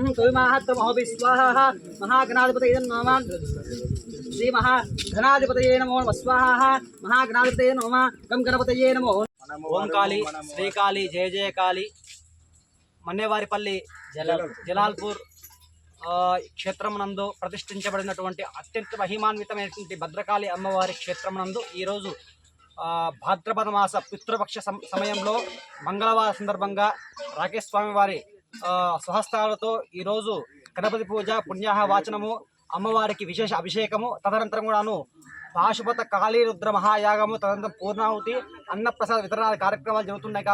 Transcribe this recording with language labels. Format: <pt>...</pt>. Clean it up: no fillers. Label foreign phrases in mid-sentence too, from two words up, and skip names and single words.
<sa>तविमाहत्रमहोभि स्वाहा महागणाधिपतये नमः श्री महागणाधिपतये नमो नमः स्वाहा महागणाधिपतये नमः गं गणपतये नमो ओम काली श्री काली जय जय काली मन्नेवारिपल्ली जलाल्पूर</sa> <te>క్షేత్రమునందు ప్రతిష్ఠించబడినటువంటి అత్యంత మహిమాన్వితమైనటువంటి భద్రకాళి అమ్మవారి క్షేత్రమునందు ఈరోజు భాద్రపద మాస పితృపక్ష సమయంలో మంగళవారం సందర్భంగా రాకేష్ స్వామి వారి స్వహస్తాలతో ఈరోజు గణపతి పూజ, పుణ్యాహ వాచనము, అమ్మవారికి విశేష అభిషేకము, తదనంతరం కూడాను పాశుపత కాళీరుద్ర మహాయాగము, తదనంతరం పూర్ణాహుతి, అన్నప్రసాద వితరణ కార్యక్రమాలు జరుగుతున్నాయి.</te>